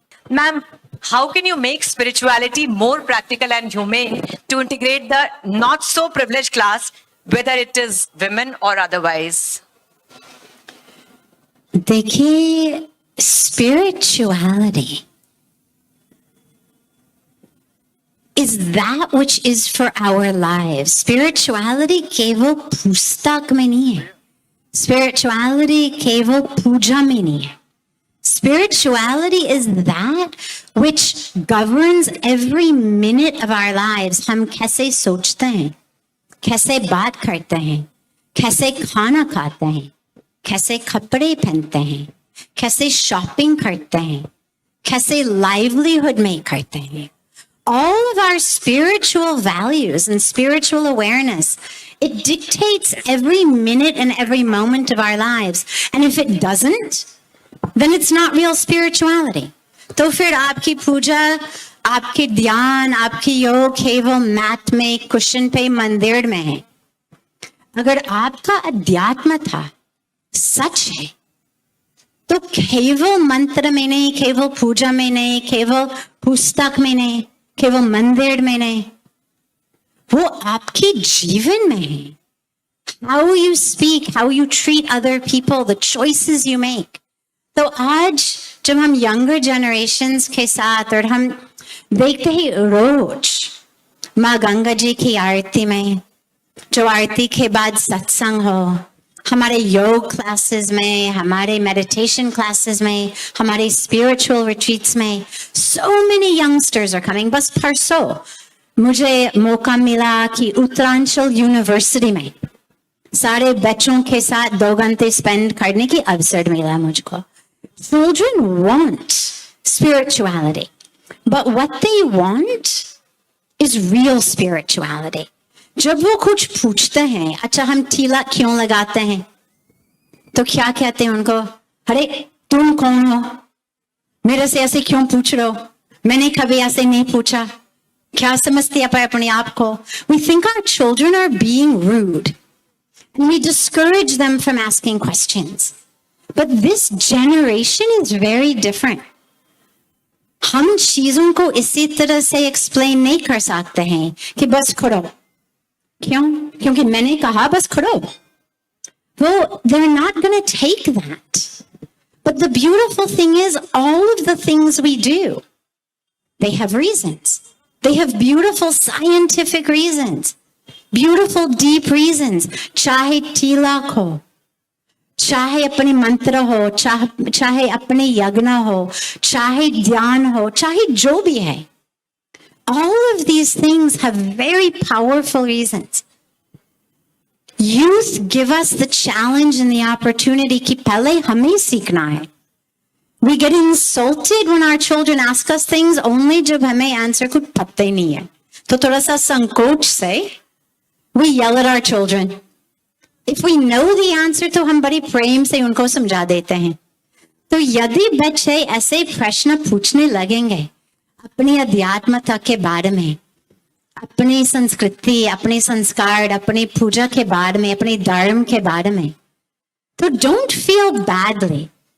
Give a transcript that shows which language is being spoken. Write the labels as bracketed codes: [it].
[en] Ma'am, how can you make spirituality more practical and humane to integrate the not so privileged class, whether it is women or otherwise? [hi] देखिए, [en] spirituality is that which is for our lives. [hi] Spirituality केवल पुस्तक में नहीं है. Spirituality केवल पूजा में नहीं है. [en] Spirituality is that which governs every minute of our lives. [hi] हम कैसे सोचते हैं, कैसे बात करते हैं, कैसे खाना खाते हैं, कैसे कपड़े पहनते हैं, कैसे शॉपिंग करते हैं, कैसे livelihood में करते हैं. [en] All of our spiritual values and spiritual awareness, it dictates every minute and every moment of our lives. And if it doesn't, then it's not real spirituality. [hi] तो फिर आपकी पूजा, आपकी ध्यान, आपकी योग केवल मैट में, कुशन पे, मंदिर में है. अगर आपका अध्यात्म था, सच है, तो केवल मंत्र में नहीं, केवल पूजा में नहीं, केवल पुस्तक में नहीं, केवल मंदिर में नहीं, वो आपके जीवन में है. [en] How you speak, how you treat other people, the choices you make. [hi] तो आज जब हम younger generations के साथ और हम देखते हैं रोज माँ गंगा जी की आरती में, जो आरती के बाद सत्संग हो, हमारे योग क्लासेस में, हमारे मेडिटेशन क्लासेस में, हमारे स्पिरिचुअल रिट्रीट्स में, [en] so many youngsters are coming. [hi] बस परसों मुझे मौका मिला कि उत्तरांचल यूनिवर्सिटी में सारे बच्चों के साथ 2 घंटे स्पेंड करने की अवसर मिला मुझको. [en] Children want spirituality, but what they want is real spirituality. [hi] जब वो कुछ पूछते हैं, अच्छा हम टीला क्यों लगाते हैं, तो क्या कहते हैं उनको, अरे तुम कौन हो, मेरे से ऐसे क्यों पूछ रहे हो, मैंने कभी ऐसे नहीं पूछा, क्या समझते हैं अपने आप को. [en] We think our children are being rude and we discourage them from asking questions. But this generation is very different. [hi] हम चीजों को इसी तरह से एक्सप्लेन नहीं कर सकते हैं कि बस करो. क्यों? क्योंकि मैंने कहा बस करो. [en] Well, they're not going to take that. But the beautiful thing is, all of the things we do, they have reasons. They have beautiful scientific reasons, beautiful deep reasons. [hi] चाहे tilak हो, चाहे अपने मंत्र हो, चाहे अपने यज्ञ हो, चाहे ध्यान हो, चाहे जो भी है. [en] All of these things have very powerful reasons. Youth give us the challenge and the opportunity [hi] कि पहले हमें सीखना है. [en] We get insulted when our children ask us things only [hi] जब हमें answer कुछ पता ही नहीं है. तो थोड़ा सा संकोच से [en] we yell at our children. If we know the answer, [hi] तो हम बड़ी प्रेम से उनको समझा देते हैं. तो यदि बच्चे ऐसे प्रश्न पूछने लगेंगे अपनी अध्यात्मता के बारे में, अपनी संस्कृति, अपने संस्कार, अपनी पूजा के बारे में, अपने धर्म के बारे में, तो [en] don't feel badly.